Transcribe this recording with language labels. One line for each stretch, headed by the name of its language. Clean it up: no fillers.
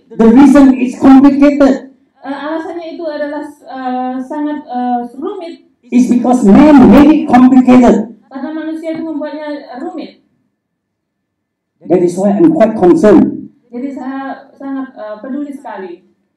English: The reason is complicated
Indonesian: Alasannya itu adalah sangat rumit
English: is because man made it complicated.
Indonesian: karena manusia itu membuatnya rumit.
English: That is why I'm quite concerned.
Indonesian: Jadi saya sangat peduli sekali.